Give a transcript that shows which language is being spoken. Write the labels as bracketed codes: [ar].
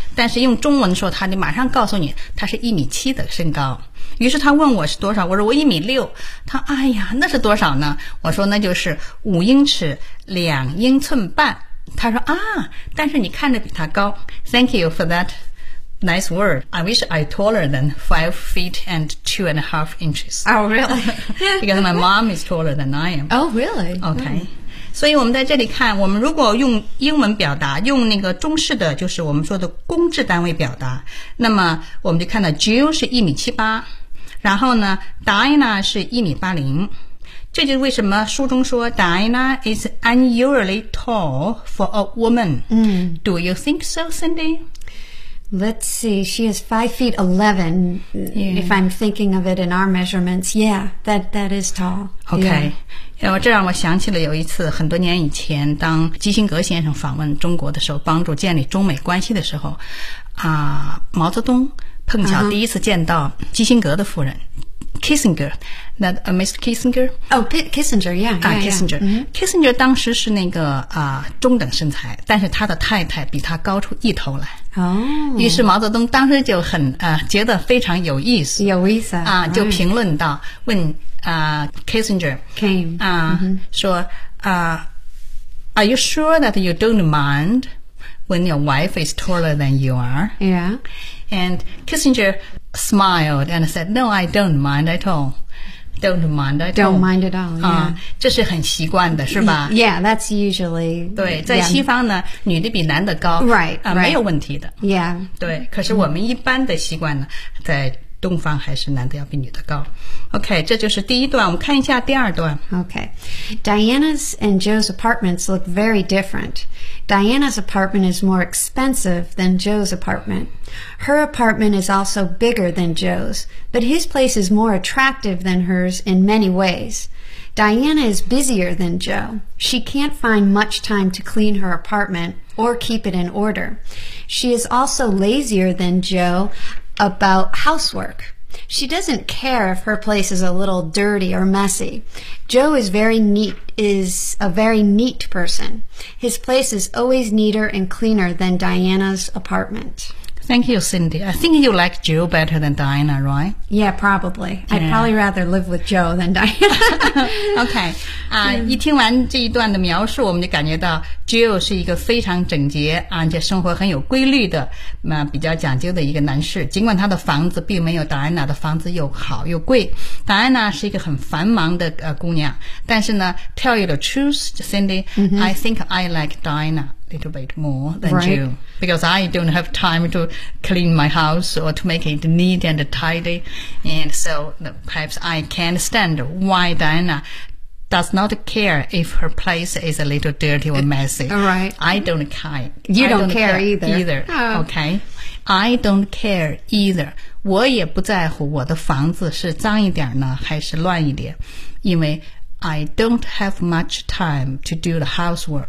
[zh] 但是用中文说，他就马上告诉你，他是一米七的身高。于是他问我是多少，我说我一米六，他哎呀那是多少呢，我说那就是五英尺两英寸半，他说啊但是你看着比他高。 [en] Thank you for that nice word. I wish I taller than 5 feet and 2.5 inches. Oh really? Because my mom is taller than I am. Oh really? [zh] Okay. 所以我们在这里看，我们如果用英文表达，用那个中式的就是我们说的公制单位表达，那么我们就看到 Jill 是一米七八，然后呢 Diana 是1.80米，这就是为什么书中说 [en] Diana is unusually tall for a woman、嗯、 Do you think so, Cindy? Let's see, she is 5 feet 11、 yeah. If I'm thinking of it in our measurements, yeah, that is tall. Okay、 yeah. [zh] 这让我想起了有一次很多年以前，当基辛格先生访问中国的时候，帮助建立中美关系的时候，啊，毛泽东碰巧第一次见到基辛格的夫人、uh-huh. [en] Kissinger, that Mr. Kissinger? Oh, Kissinger, yeah. Yeah, Kissinger. Yeah, [zh] yeah. Kissinger 当时是那个中等身材，但是他的太太比他高出一头来。哦、oh. ，于是毛泽东当时就很觉得非常有意思，有意思啊，就评论到、right. 问。Kissinger [en] came 说 Are you sure that you don't mind when your wife is taller than you are? Yeah. And Kissinger smiled and said, "No, I don't mind at all. Don't mind at all. Don't mind at all." 啊、 yeah. ， [zh] 这是很习惯的，是吧 [en] ？Yeah, that's usually [zh] 对，在西方呢， [en] yeah. [zh] 女的比男的高 [en] ，right 啊、 right. ， [zh] 没有问题的。 [en] Yeah. [zh] 对，可是我们一般的习惯呢，在东方还是男的要比女的高。 OK, 这就是第一段，我们看一下第二段。 [en] OK, Diana's and Joe's apartments look very different. Diana's apartment is more expensive than Joe's apartment. Her apartment is also bigger than Joe's, but his place is more attractive than hers in many ways. Diana is busier than Joe. She can't find much time to clean her apartment or keep it in order. She is also lazier than Joe about housework. She doesn't care if her place is a little dirty or messy. Joe is a very neat person. His place is always neater and cleaner than Diana's apartment. Thank you, Cindy. I think you like Joe better than Diana, right? Yeah, probably. Yeah. I'd probably rather live with Joe than Diana. Okay. [zh] 一听完这一段的描述，我们就感觉到 Joe 是一个非常整洁，而且生活很有规律的，比较讲究的一个男士。尽管他的房子并没有 Diana 的房子又好又贵。 Diana 是一个很繁忙的姑娘，但是呢 ， [en] tell you the truth, [zh] Cindy,、 [en] mm-hmm. I think I like Diana. Little bit more than、 right. you because I don't have time to clean my house or to make it neat and tidy, and so perhaps I can't stand why Diana does not care if her place is a little dirty or messy. Right, I don't care. You don't care either. Okay, I don't care either. [zh] 我也不在乎我的房子是脏一点呢还是乱一点，因为。 [en] I don't have much time to do the housework.、